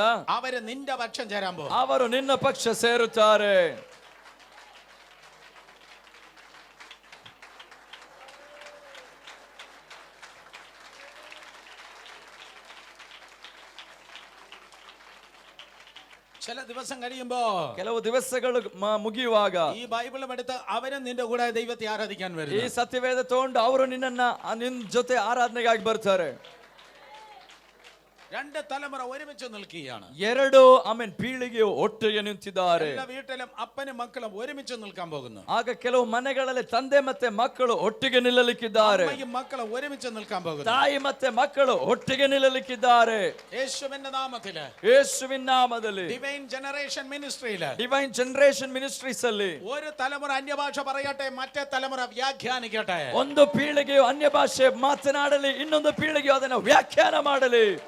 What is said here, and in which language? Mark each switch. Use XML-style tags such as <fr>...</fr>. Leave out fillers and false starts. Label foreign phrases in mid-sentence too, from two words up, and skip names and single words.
<ml>അവര് നിന്റെ പക്ഷം ചേരാൻ പോകും.</ml> <kn>ಅವರು ನಿನ್ನ ಪಕ್ಷ ಸೇರುತ್ತಾರೆ.</kn> <ml>ചില ദിവസം കഴിയുമ്പോ,</ml> <kn>ಕೆಲವು ದಿವಸಗಳು ಮುಗಿಯುವಾಗ</kn> <ml>ഈ ബൈബിളും എടുത്ത് അവരും നിന്റെ കൂടെ ദൈവത്തെ ആരാധിക്കാൻ വരും.</ml> <kn>ಈ ಸತ್ಯವೇದ ತಗೊಂಡು ಅವರು ನಿನ್ನ ಜೊತೆ ಆರಾಧನೆಗಾಗಿ ಬರ್ತಾರೆ.</kn> <ml>2 തലമുറ ഒരുമിച്ച് നിൽക്കുകയാണ്.</ml> <kn>2 ಪೀಳಿಗೆಯು ಒಟ್ಟಿಗೆ ನಿಂತಿದ್ದಾರೆ.</kn> <ml>എല്ലാ വീട്ടിലും അപ്പനും മക്കളും ഒരുമിച്ച് നിൽക്കാൻ പോകുന്നു.</ml> <kn>ಆಗ ಕೆಲವು ಮನೆಗಳಲ್ಲಿ ತಂದೆ ಮತ್ತೆ ಮಕ್ಕಳು ಒಟ್ಟಿಗೆ ನಿಲ್ಲಲಿಕ್ಕಿದ್ದಾರೆ.</kn> <ml>അമ്മയും മക്കളും ഒരുമിച്ച് നിൽക്കാൻ പോകുന്നു.</ml> <kn>ತಾಯಿ ಮತ್ತೆ ಮಕ್ಕಳು ಒಟ್ಟಿಗೆ ನಿಲ್ಲಲಿಕ್ಕಿದ್ದಾರೆ.</kn> <ml>യേശുവിന്റെ നാമത്തില്,</ml> <kn>ಯೇಸುವಿನ ನಾಮದಲ್ಲಿ</kn> <ml>ഡിവൈൻ ജനറേഷൻ മിനിസ്ട്രിയില്,</ml> <kn>ಡಿವೈನ್ ಜನರೇಷನ್ ಮಿನಿಸ್ಟ್ರೀಸ್ ಅಲ್ಲಿ</kn> <ml>ഒരു തലമുറ അന്യഭാഷ പറയട്ടെ, മറ്റേ തലമുറ വ്യാഖ്യാനിക്കട്ടെ.</ml> <kn>ಒಂದು ಪೀಳಿಗೆಯು ಅನ್ಯ ಭಾಷೆ ಮಾತನಾಡಲಿ, ಇನ್ನೊಂದು ಪೀಳಿಗೆಯು ಅದನ್ನು ವ್ಯಾಖ್ಯಾನ ಮಾಡಲಿ.</kn>